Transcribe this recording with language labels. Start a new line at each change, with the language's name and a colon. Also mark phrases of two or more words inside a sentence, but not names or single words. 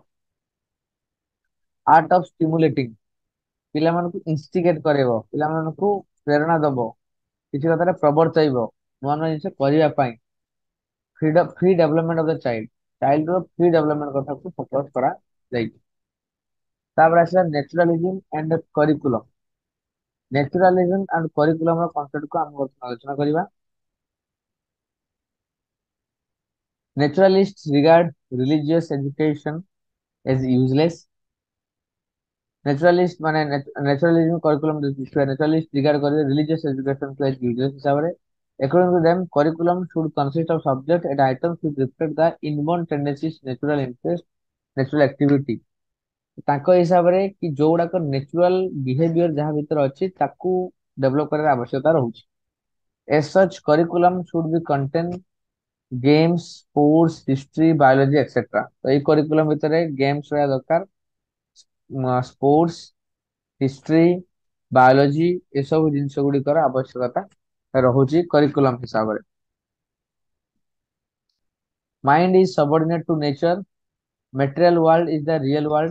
English: art of stimulating,
Odia: ପିଲାମାନଙ୍କୁ ଇନଷ୍ଟିଗେଟ କରେଇବ, ପିଲାମାନଙ୍କୁ ପ୍ରେରଣା ଦବ, କିଛି କଥାରେ ପ୍ରବର୍ତ୍ତାଇବ ନୂଆ ନୂଆ ଜିନିଷ କରିବା ପାଇଁ।
English: free development of the child, child ର free development
Odia: କଥାକୁ ଫୋକସ କରାଯାଇଛି। ତାପରେ ଆସିଲା
English: naturalism and curriculum. naturalism and curriculum
Odia: ର କନସେପ୍ଟ କୁ ଆମେ ବର୍ତ୍ତମାନ ଆଲୋଚନା କରିବା।
English: Naturalists regard religious education as useless. Naturalist ମାନେ naturalism curriculum ଦେଖିବା naturalist regard କରିବେ religious education as useless ହିସାବରେ। According to them, curriculum should consist of subject and items which reflect the inborn tendencies, natural interest, natural activity।
Odia: ତାଙ୍କ ହିସାବରେ କି ଯୋଉଗୁଡାକ
English: natural behavior
Odia: ଯାହା ଭିତରେ ଅଛି ତାକୁ develop କରିବାର ଆବଶ୍ୟକତା ରହୁଛି।
English: As such, curriculum should be contain games, sports, history, biology, etc.
Odia: ତ ଏଇ curriculum ଭିତରେ games ରହିବା ଦରକାର,
English: sports, history, biology
Odia: ଏସବୁ ଜିନିଷ ଗୁଡିକର ଆବଶ୍ୟକତା ରହୁଛି କରିକୁଲମ ହିସାବରେ।
English: mind is subordinate to nature, material world is the real world.